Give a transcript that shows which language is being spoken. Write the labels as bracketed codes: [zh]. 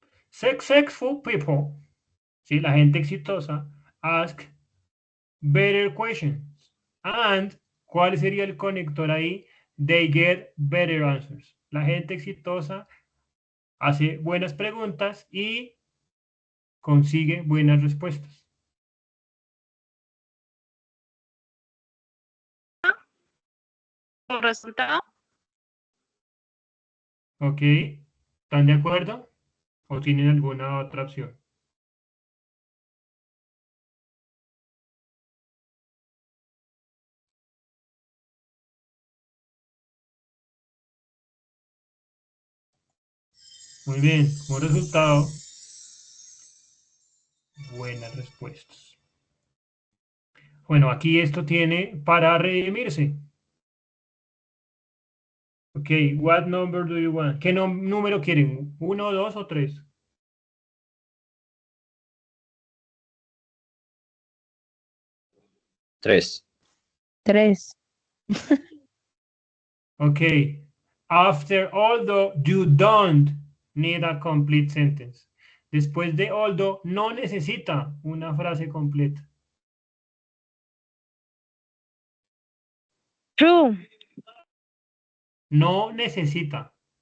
[en] Successful people, [es] ¿sí? La gente exitosa, [en] ask better questions. [es] And, ¿cuál sería el conector ahí? [en] They get better answers. [es] La gente exitosa hace buenas preguntas y consigue buenas respuestas. Por resultado. ¿Ok? ¿Están de acuerdo? ¿O tienen alguna otra opción? Muy bien, como resultado, buenas respuestas. Bueno, aquí esto tiene para redimirse. [en] Ok, what number do you want? [es] ¿Qué número quieren? ¿1, 2 o 3? Tres. 3. Ok. [en] After although, you don't need a complete sentence. [es] Después de although, no necesita una frase completa. [en] True. [es] No necesita.